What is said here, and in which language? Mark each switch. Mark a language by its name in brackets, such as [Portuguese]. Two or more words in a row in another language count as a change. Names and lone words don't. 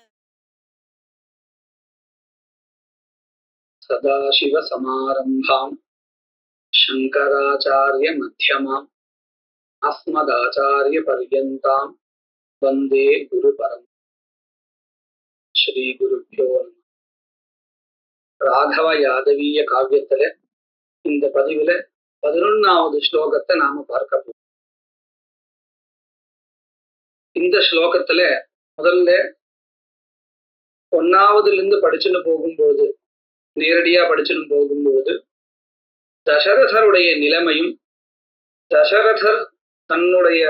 [Sanskrit] सदाशिव समारंभाम् शंकराचार्य मध्यमाम् अस्मदाचार्य पर्यन्ताम् वंदे गुरुपरम्। श्री गुरुभ्यो नमः। [Tamil] ராகவ யாதவீய காவியத்துல இந்த பதிவுல 11வது ஸ்லோகத்தை நாம பார்க்க போறோம். இந்த ஸ்லோகத்துல முதல்ல 1வதுல இருந்து படிச்சுன்னு போகும்போது நேரடியா படிச்சுன்னு போகும்போது தசரதருடைய நிலைமையும் தசரதர் தன்னுடைய